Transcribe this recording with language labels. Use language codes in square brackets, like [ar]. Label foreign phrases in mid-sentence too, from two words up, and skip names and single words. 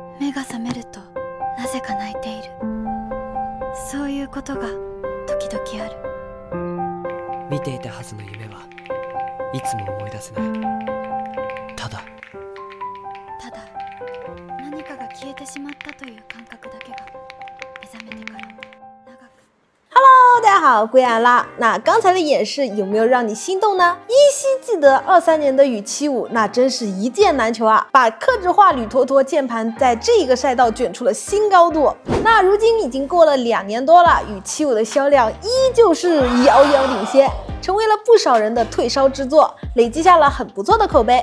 [ja] 目が覚めるとなぜか泣いている。そういうことが時々ある。見ていたはずの夢はいつも思い出せない。ただ何かが消えてしまったという感覚だけが目覚めてから長く。 [zh] Hello， 大家好，归来啦。那刚才的演示有没有让你心动呢？依稀记得23年的与期5，那真是一箭难求啊，把客制化铝坨坨键盘在这一个赛道卷出了新高度。那如今已经过了2年多了，与期5的销量依旧是遥遥领先，成为了不少人的退烧之作，累积下了很不错的口碑。